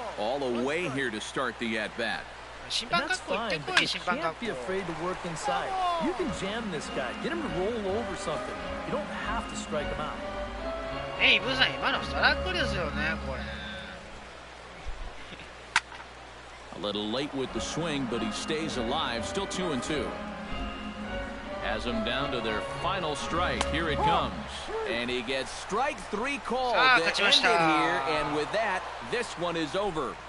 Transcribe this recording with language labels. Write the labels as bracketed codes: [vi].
[en] All away here to start the at bat. And that's fine, but you can't be afraid to work inside. You can jam this guy. Get him to roll over something. You don't have to strike him out. [ja] イブさん、今のストライクですよね、これ。 [en] A little late with the swing, but he stays alive. Still 2-2. Has them down to their final strike. Here it comes. And he gets strike 3 called to end it here. And with that, this one is over.